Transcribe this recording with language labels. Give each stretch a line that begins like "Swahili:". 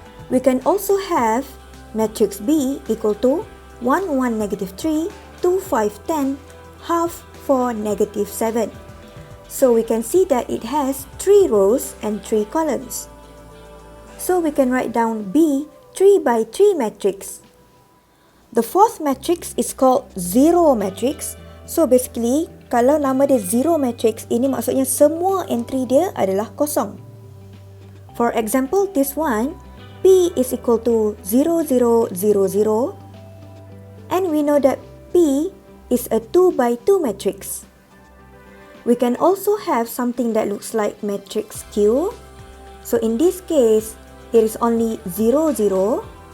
English: We can also have matrix B equal to 1, 1, negative 3, 2, 5, 10, half, 4, negative 7. So we can see that it has 3 rows and 3 columns. So we can write down B 3 by 3 matrix. The fourth matrix is called zero matrix. So basically,
Malay: kalau nama dia zero matrix, ini maksudnya semua entry dia adalah kosong.
English: For example, this one, P is equal to 0, 0, 0, 0. And we know that P is a 2 by 2 matrix. We can also have something that looks like matrix Q. So in this case, it is only 0, 0.